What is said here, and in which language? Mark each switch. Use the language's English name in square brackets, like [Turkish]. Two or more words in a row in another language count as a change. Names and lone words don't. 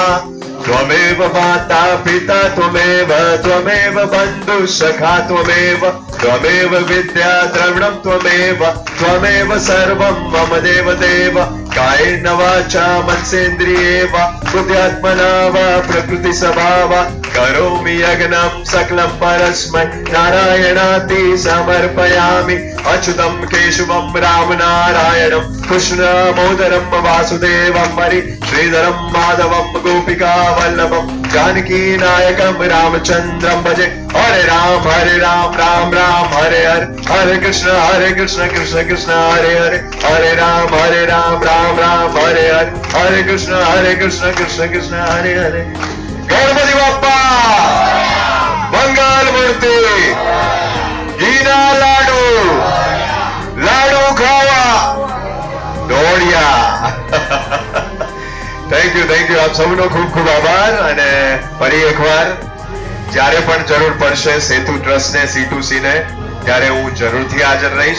[Sanskrit] ત્વમેવ માતા પિતા ત્વમેવ બંધુ સખા ત્વમેવ વિદ્યા દ્રવણમ ત્વમેવ સર્વમ મમ દેવ કાયેન વાચા મનસેન્દ્રિયેવ બુદ્ધ્યાત્મના વા પ્રકૃતિ સ્વભાવા કરોમિ યજ્ઞમ સકલમ પરસ્મૈ નારાયણાતિ સમર્પયામિ। અચ્યુતમ કેશવમ રામ નારાયણમ કૃષ્ણમોદરમ વાસુદેવમ હરિ શ્રીધરમ માધવમ ગોપિકા વલ્લભમ जानकी नायकम रामचंद्रम भजे। हरे राम राम राम हरे हरे, हरे कृष्ण कृष्ण कृष्ण हरे हरे, हरे राम राम राम हरे हरे, हरे कृष्ण कृष्ण कृष्ण हरे हरे। [Marathi] गणपती बाप्पा मंगल मूर्ती [Gujarati] ઘીના લાડુ લાડુ ખાવા દોડ્યા [English] thank you [Gujarati] આપ સૌનો ખૂબ ખૂબ આભાર અને ફરી એકવાર જ્યારે પણ જરૂર પડશે સેતુ ટ્રસ્ટ ને C2C ને ત્યારે હું જરૂરથી હાજર રહીશ.